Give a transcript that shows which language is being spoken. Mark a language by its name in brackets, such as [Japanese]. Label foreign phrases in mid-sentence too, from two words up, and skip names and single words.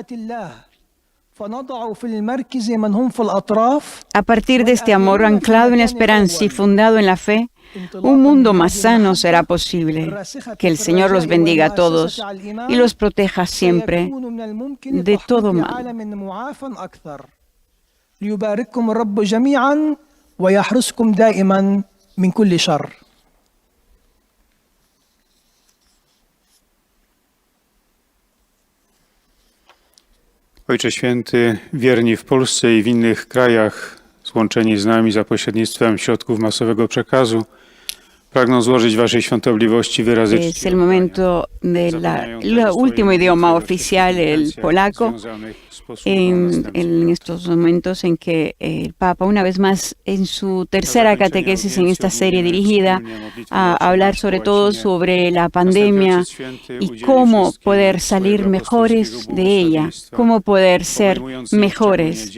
[Spanish] A partir de este amor anclado en la esperanza y fundado en la fe, un mundo más sano será posible. Que el Señor los bendiga a todos y los proteja siempre de todo mal. [Polish] Ojcze Święty, wierni w Polsce i w innych krajach, złączeni z nami za pośrednictwem środków masowego przekazu, pragną złożyć Waszej Świątobliwości wyrazy czci. [Spanish] Es el momento del último idioma oficial, el polaco, en estos momentos en que el Papa, una vez más, en su tercera catequesis en esta serie dirigida a hablar sobre todo sobre la pandemia y cómo poder salir mejores de ella, cómo poder ser mejores.